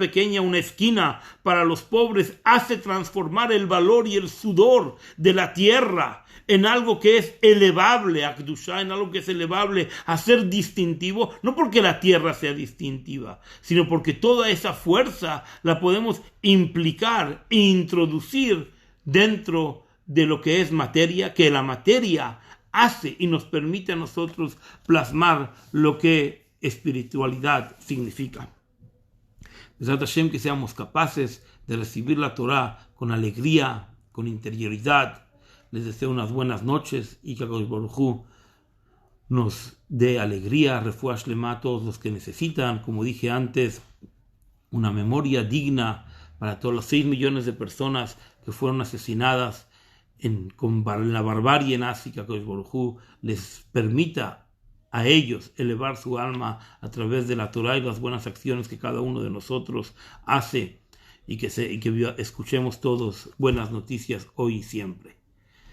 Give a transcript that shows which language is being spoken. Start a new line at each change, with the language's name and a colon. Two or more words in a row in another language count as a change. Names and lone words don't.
Spanish: pequeña, una esquina para los pobres, hace transformar el valor y el sudor de la tierra en algo que es elevable a Kedushá, en algo que es elevable a ser distintivo, no porque la tierra sea distintiva, sino porque toda esa fuerza la podemos implicar e introducir dentro de lo que es materia, que la materia hace y nos permite a nosotros plasmar lo que espiritualidad significa.
Hebrew: בעזרת השם,
Spanish: que seamos capaces de recibir la Torah con alegría, con interioridad. Les deseo unas buenas noches y que
Hebrew: הקדוש ברוך הוא
Spanish: nos dé alegría,
Hebrew: רפואה שלמה
Spanish: a todos los que necesitan, como dije antes, una memoria digna para todos los 6 millones de personas que fueron asesinadas con la barbarie nazi, que
Hebrew: הקדוש ברוך הוא
Spanish: les permita a ellos elevar su alma a través de la Torah y las buenas acciones que cada uno de nosotros hace, y que escuchemos todos buenas noticias hoy y siempre.